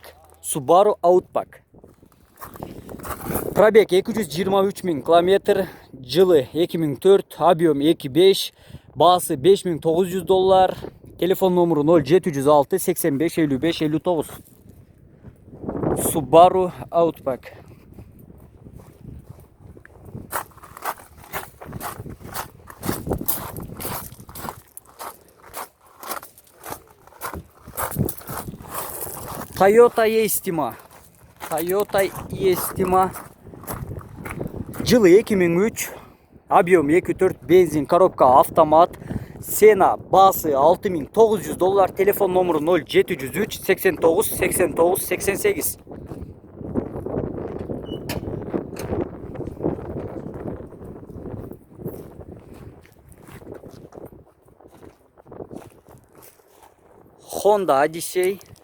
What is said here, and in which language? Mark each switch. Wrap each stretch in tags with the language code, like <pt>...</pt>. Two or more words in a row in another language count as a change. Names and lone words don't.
<ky>Subaru Outback. Пробег 223 000 km, жылы 2004, объем 2.5, баасы 5900 доллар, телефон номери 0706 85 55 59. Subaru Outback. Toyota Estima. Toyota Estima. Жылы 2003, объем 2.4, benzin,</ky> <ru>коробка автомат,</ru> <ky>Цена, баасы 6900 доллар, телефон номери 0703 89 89 88. Honda Odyssey.</ky>